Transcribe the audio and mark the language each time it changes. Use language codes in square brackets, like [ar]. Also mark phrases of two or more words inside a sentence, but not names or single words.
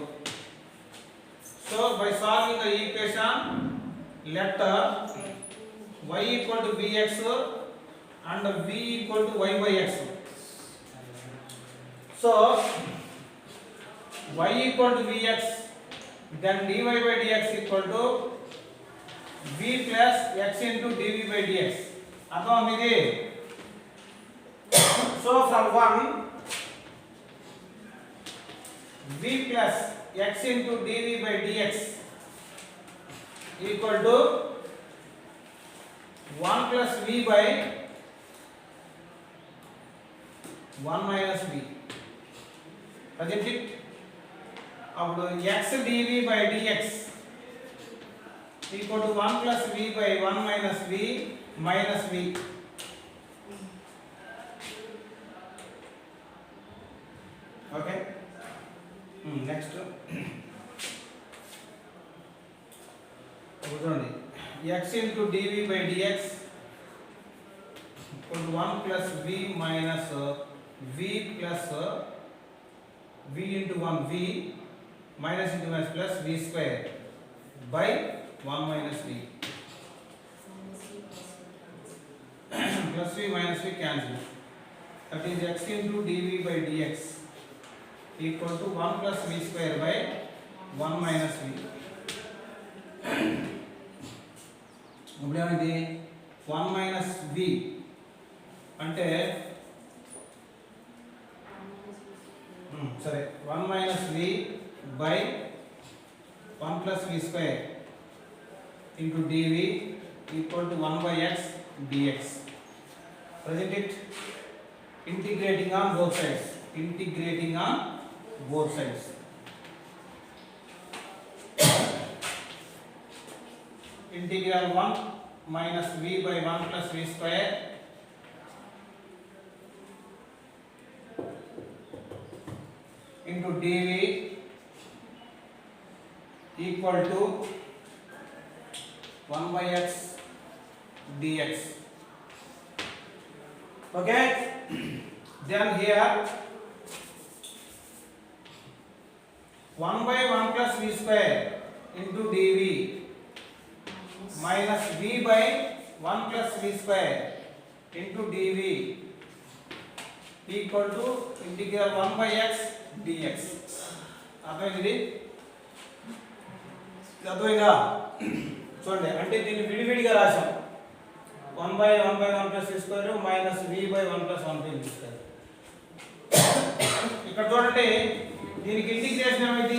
[en] So by solving the equation, let y equal to bx and v equal to y by x. So y equal to vx, then dy by dx equal to v plus x into dv by dx. [te] అర్థం ఇది. [en] So from 1 v plus x into dv by dx equal to 1 plus v by 1 minus v. Isn't it? అప్పుడు x dv by dx equal to 1 plus v by 1 minus v minus v. Okay. Next. X into dv by dx equal to 1 plus v minus v plus v into 1 v minus into minus plus v square by 1 minus v. Plus v minus v cancel. That is x into dv by dx equal to 1 plus v square by 1 minus v. [te] ఇప్పుడు ఏమైంది [en] 1 minus v [te] అంటే సరే [en] 1 minus v by 1 plus v square into dv equal to 1 by x dx. Present it. Integrating on both sides. Integrating on both sides. Integral 1 minus v by 1 plus v square into dv equal to 1 by x dx. Okay. Then here 1 by 1 plus v square into dv minus v by 1 plus v square into dv equal to integral 1 by x dx. [te] అర్థమైంది? అర్థమైందా? చూడండి, అంటే దీన్ని విడివిడిగా రాశాం. [en] 1 by 1 plus v square minus v by 1 plus 1 v square. [te] ఇక్కడ చూడండి, దీనికి ఇంటిగ్రేషన్ ఏమైంది?